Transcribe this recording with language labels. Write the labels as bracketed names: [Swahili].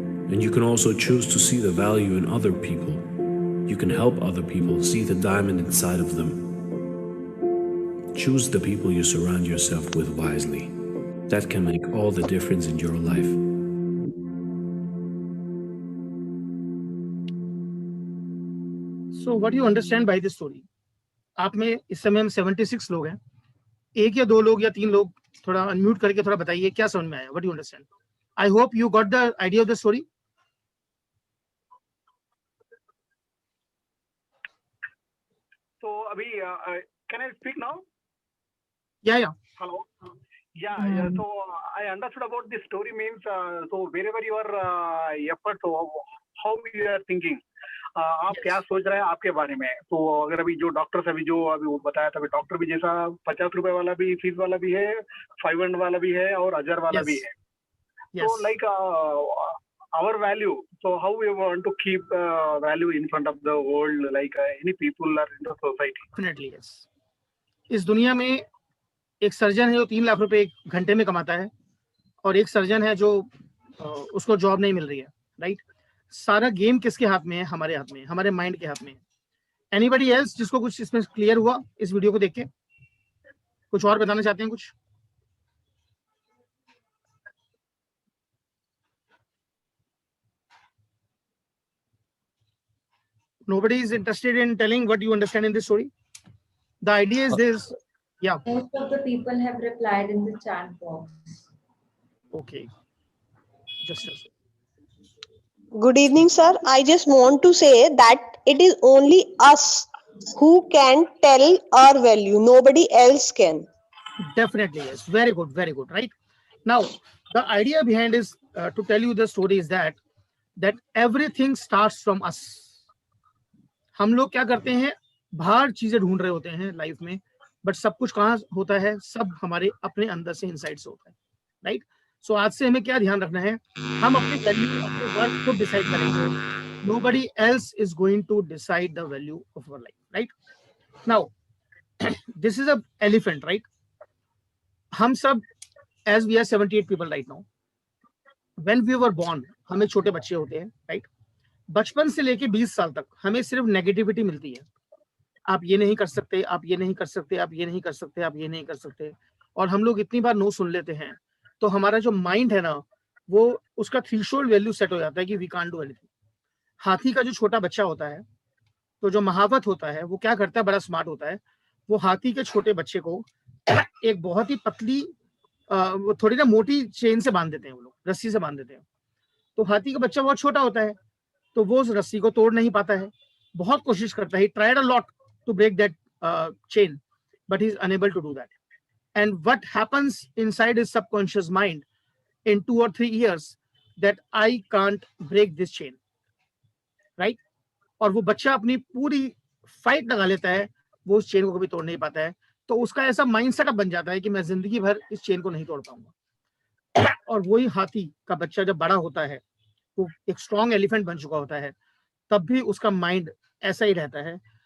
[English] And you can also choose to see the value in other people. You can help other people see the diamond inside of them. Choose the people you surround yourself with wisely. That can make all the difference in your life. So what do you understand by this story? [Hindi] आप में इस समय हम 76 लोग हैं, 1 या 2 लोग या 3 लोग थोड़ा अनम्यूट करके थोड़ा बताइए क्या समझ में आया? [English] What do you understand? I hope you got the idea of the story. So, Abhi, can I speak now? Yeah. Hello. Yeah. So I understood about the story means. So wherever your effort, so how you are thinking. [Hindi] आप [English] Yes. [Hindi] क्या सोच रहे हैं आपके बारे में? तो अगर अभी जो डॉक्टर अभी वो बताया था, डॉक्टर भी जैसा 50 रुपए वाला भी फीस वाला भी है, 500 वाला भी है और 1000 वाला [English] Yes. [Hindi] भी है. [English] Yes. So like our value. So how we want to keep value in front of the world, like any people or in the society. Definitely yes. [Hindi] इस दुनिया में एक सर्जन है जो 3 लाख रुपए एक घंटे में कमाता है और एक सर्जन है जो उसको जॉब नहीं मिल रही है, राइट? सारा गेम किसके हाथ में है? हमारे हाथ में, हमारे माइंड के हाथ में. [English] anybody else [Hindi] जिसको कुछ इसमें क्लियर हुआ इस वीडियो को देख के? कुछ और बताना चाहते हैं कुछ? [English] Nobody is interested in telling what you understand in this story. The idea is this. Yeah. Most of the people have replied in the chat box. Okay. Just a second. Good evening, sir. I just want to say that it is only us who can tell our value. Nobody else can. Definitely yes. Very good. Very good. Right. Now, the idea behind is to tell you the story is that everything starts from us. [Hindi] हम लोग क्या करते हैं? बाहर चीजें ढूंढ रहे होते हैं लाइफ में, बट सब कुछ कहाँ होता है? सब हमारे अपने अंदर से इनसाइड से होता है, राइट? सो आज से हमें क्या ध्यान रखना है? हम अपनी वैल्यू, अपने वर्थ को डिसाइड करेंगे. [English] Nobody else is going to decide the value of our life, right? Now, this is a elephant, right? [Hindi] हम सब, [English] as we are 78 people right now, when we were born, [Hindi] हमें छोटे बच्चे होते हैं, [English] right? [Hindi] बचपन से लेके 20 साल तक हमें सिर्फ नेगेटिविटी मिलती है. आप ये नहीं कर सकते, आप ये नहीं कर सकते, आप ये नहीं कर सकते, आप ये नहीं कर सकते. और हम लोग इतनी बार नो सुन लेते हैं तो हमारा जो माइंड है ना, वो उसका थ्रेशोल्ड वैल्यू सेट हो जाता है कि [English] We can't do anything. [Hindi] हाथी का जो छोटा बच्चा होता है, तो जो महावत होता है, वो क्या करता है? बड़ा स्मार्ट होता है. वो हाथी के छोटे बच्चे को एक बहुत ही पतली, वो थोड़ी ना मोटी चेन से बांध देते हैं, वो लोग रस्सी से बांध देते हैं. तो हाथी का बच्चा बहुत छोटा होता है, तो वो उस रस्सी को तोड़ नहीं पाता है. बहुत कोशिश करता है, [English] Tried a lot to break that chain, but he's unable to do that. And what happens inside his subconscious mind in 2 or 3 years that I can't break this chain, right? [Hindi] और वो बच्चा अपनी पूरी फाइट लगा लेता है, वो उस चेन को कभी तोड़ नहीं पाता है. तो उसका ऐसा माइंड सेटअप बन जाता है कि मैं जिंदगी भर इस चेन को नहीं तोड़ पाऊंगा. और वही हाथी का बच्चा जब बड़ा होता है, वो एक स्ट्रॉन्ग एलिफेंट बन चुका होता है, तब भी उसका माइंड ऐसा ही रहता है.